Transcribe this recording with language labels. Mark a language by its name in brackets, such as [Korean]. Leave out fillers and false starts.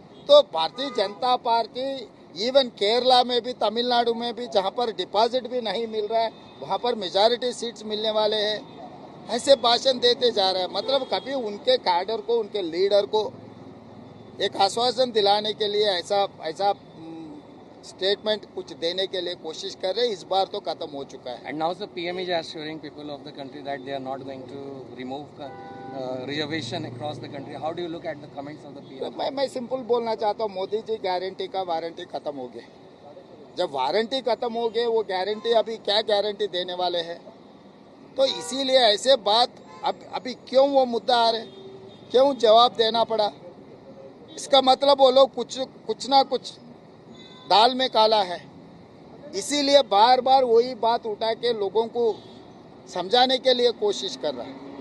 [Hindi] तो Bharatiya Janata party even Kerala में भी, तमिलनाडु में भी, जहां पर डिपॉजिट भी नहीं मिल रहा है वहां पर मेजॉरिटी सीट्स मिलने वाले हैं, ऐसे भाषण देते जा रहे हैं। मतलब कभी उनके कैडर को, उनके लीडर को एक आश्वासन दिलाने के लिए ऐसा स्टेटमेंट कुछ देने के लिए कोशिश कर रहे हैं। इस बार तो खत्म हो चुका है। [English] And now the PM is assuring people of the country that they are not going to remove reservation across the country. How do you look at the comments of the PM? [Hindi] मैं simple बोलना चाहता हूँ, Modi ji guarantee का warranty खत्म हो गए। जब warranty खत्म हो गए, वो गारंटी अभी क्या गारंटी देने वाले हैं? तो इसीलिए ऐसे बात अभी क्यों वो मुद्दा आ रहे, क्यों जवाब देना पड़ा? इसका मतलब वो लोग कुछ ना कुछ दाल में काला है, इसीलिए बार बार वही बात उठा के लोगों को समझाने के लिए कोशिश कर रहा है।